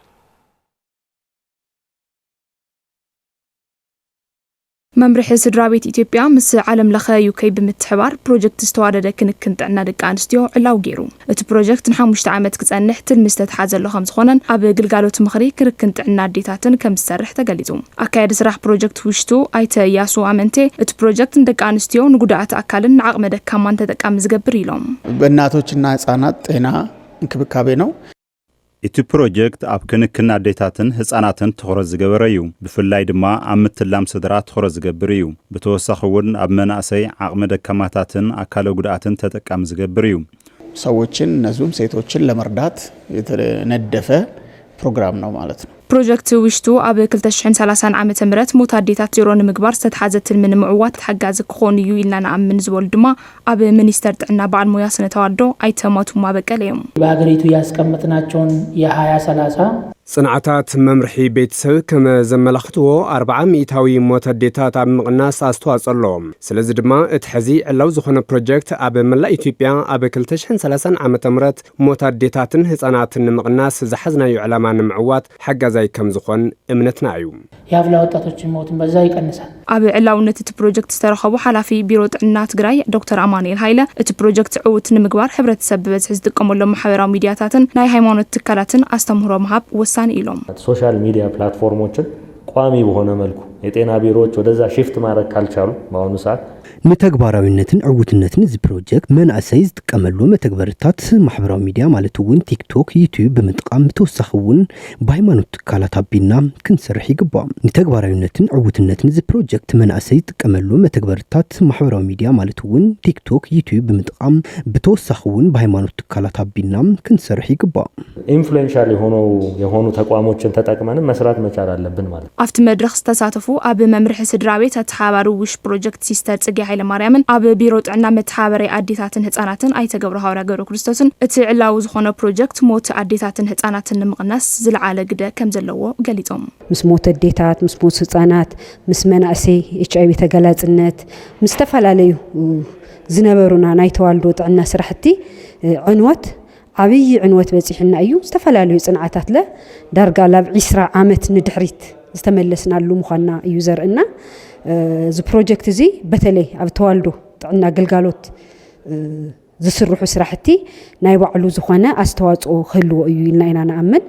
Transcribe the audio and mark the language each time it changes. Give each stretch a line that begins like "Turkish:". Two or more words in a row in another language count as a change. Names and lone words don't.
Tigrinya: መምርሒ ስድራቤት ኢትዮጵያ ምስ ዓለም ለኸ ዩኬ ብምትሕባር ፕሮጀክት ዝተዋደደ ክንክን ጥዕና ደቂ ኣንስትዮ ዕላው ገይሩ እቲ ፕሮጀክት ን5 ዓመት ክጸንሕ ትልሚ ዝተተሓዘሎ ከም ዝኾነን ኣብ ግልጋሎት ምኽሪ ክንክን ጥዕና ኣዴታትን ከም ዝሰርሕ ተገሊጹ ኣካየዲ ስራሕ ፕሮጀክት ውሽጡ ኣይተ ያሱ ኣመንቴ እቲ ፕሮጀክት ንደቂ ኣንስትዮ ንጉዳኣት ኣካልን ንዓቕመ ደካማን ተጠቃሚ ዝገብር ኢሎም
Amharic: በእናቶችና ህጻናት ጤና እንክብካቤ ነው
Tigrinya: እቲ ፕሮጀክት ኣብ ክንክን ኣዴታትን ህፃናትን ትኹረት ዝገበረ እዩ ብፍላይ ድማ ኣብ ምትላም ስድራ ትኹረት ዝገብር እዩ ብተወሳኺ እውን ኣብ መናእሰይ ዓቕመ ደካማታትን ኣካለ ጉድኣትን ተጠቃሚ ዝገብር እዩ
Amharic: ሰዎችን እነዚህም ሴቶችን ለመርዳት የተነደፈ ፕሮግራም ነው ማለት ነው
Tigrinya: ፕሮጀክት ውሽጡ ኣብ 2030 ዓመተ ምህረት ሞት ኣዴታት ዜሮ ንምግባር ዝተተሓዘ ትልሚ ንምዕዋት ሓጋዚ ክኾኑ እዩ ኢልና ንኣምን ዝበሉ ድማ ኣብ ሚኒስተር ጥዕና በዓል ሞያ ስነ ተዋድኦ ኣይተሞቱ ማበቀለ እዮም
Amharic: በሀገሪቱ ያስቀመጥናቸውን የ2030
Tigrinya: ጽንዓታት መምርሒ ቤተሰብ ከም ዘመላኽትዎ 40 ሚእታዊ ሞት ኣዴታት ኣብ ምቕናስ ኣስተዋጽኦ ኣለዎም ስለዚ ድማ እቲ ሕዚ ዕላው ዝኾነ ፕሮጀክት ኣብ መላእ ኢትዮጵያ ኣብ 2030 ዓመተ ምህረት ሞት ኣዴታትን ህፃናትን ንምቕናስ ዝሓዝናዮ ዕላማ ንምዕዋት ሓጋዛይ ከም ዝኾን እምነትና እዩ
Amharic: የአፍላ ወጣቶችን ሞትን በዛ ይቀንሳል
Tigrinya: ኣብ ዕላውነት እቲ ፕሮጀክት ዝተረኸቡ ሓላፊ ቢሮ ጥዕና ትግራይ ዶክተር ኣማኑኤል ሃይለ እቲ ፕሮጀክት ዕውት ንምግባር ሕብረተሰብ ብበዝሒ ዝጥቀመሎም ማሕበራዊ ሚድያታትን ናይ ሃይማኖት ትካላትን ኣስተምህሮ ምሃብ ወሳኒ ኢሎም
English: social media platforms
Amharic: ቋሚ በሆነ መልኩ የጤና ቢሮዎች ወደዛ ሽፍት ማድረግ ካልቻሉ በአሁኑ ሰዓት
Tigrinya: ንተግባራዊነትን ዕውትነትን እዚ ፕሮጀክት መንእሰይ ዝጥቀመሉ መተግበርታት ማሕበራዊ ሚድያ ማለት እውን ቲክቶክ ዩቲዩብ ብምጥቃም ተወሳኺ እውን ብሃይማኖት ትካላት ኣቢልና ክንሰርሕ ይግባእ ንተግባራዊነትን ዕውትነትን እዚ ፕሮጀክት መንእሰይ ዝጥቀመሉ መተግበርታት ማሕበራዊ ሚድያ ማለት እውን ቲክቶክ ዩቲዩብ ብምጥቃም ብተወሳኺ እውን ብሃይማኖት ትካላት ኣቢልና ክንሰርሕ ይግባእ
Amharic: ኢንፍሉዌንሻል የሆኑ ተቋሞችን ተጠቅመን መስራት መቻል አለብን ማለት
Tigrinya: ኣብቲ መድረኽ ዝተሳተፉ ኣብ መምርሒ ስድራቤት ኣተሓባሪ ውሽ ፕሮጀክት ሲስተር ጽጌ ሃይለ ማርያምን ኣብ ቢሮ ጥዕና መተሓባሪ ኣዴታትን ህፃናትን ኣይተገብረ ሐዋርያ ገብረ ክርስቶስን እቲ ዕላው ዝኾነ ፕሮጀክት ሞት ኣዴታትን ህፃናትን ንምቕናስ ዝለዓለ ግደ ከም ዘለዎ ገሊጾም ምስ ሞት ኣዴታት ምስ ሞት ህፃናት ምስ መናእሰይ HIV ተገላጽነት ምስ ተፈላለዩ ዝነበሩና ናይ ተዋልዶ ጥዕና ስራሕቲ ዕንወት ዓብይ ዕንወት በፂሕና እዩ ዝተፈላለዩ ጽንዓታት ዳርጋ ላብ 20 ዓመት ንድሕሪት ዝተመለስናሉ ምዃና እዩ ዘርእና እዚ ፕሮጀክት እዚ በተለይ ኣብ ተዋልዶ ጥዕና ግልጋሎት ዝስርሑ ስራሕቲ ናይ ባዕሉ ዝኾነ ኣስተዋጽኦ ክህልዎ እዩ ኢልና ኢና ንኣምን